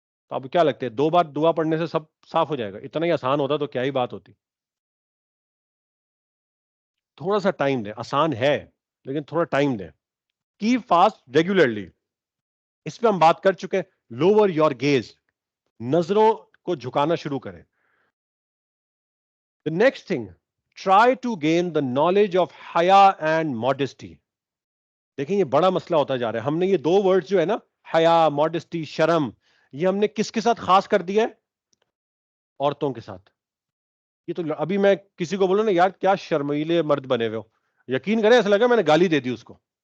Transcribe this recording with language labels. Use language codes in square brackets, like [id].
[ur] تو اب کیا لگتے ہے 2 بار دعا پڑھنے سے سب صاف ہو جائے گا؟ اتنا ہی آسان ہوتا تو کیا ہی بات ہوتی. تھوڑا سا ٹائم دیں، آسان ہے لیکن تھوڑا ٹائم دیں. [en] keep fast regularly, [ur] اس پہ ہم بات کر چکے. [en] lower your gaze, [ur] نظروں کو جھکانا شروع کریں. [en] The next thing, try to gain the knowledge of حیا and modesty. [ur] دیکھیں یہ بڑا مسئلہ ہوتا جا رہا ہے. ہم نے یہ 2 ورڈ جو ہے نا، حیا، ماڈسٹی، شرم، یہ ہم نے کس کے ساتھ خاص کر دیا ہے؟ عورتوں کے ساتھ. یہ تو ابھی میں کسی کو بولوں نا یار کیا شرمیلے مرد بنے ہوئے ہو، یقین کریں ایسا لگا میں نے گالی دے دی اس کو.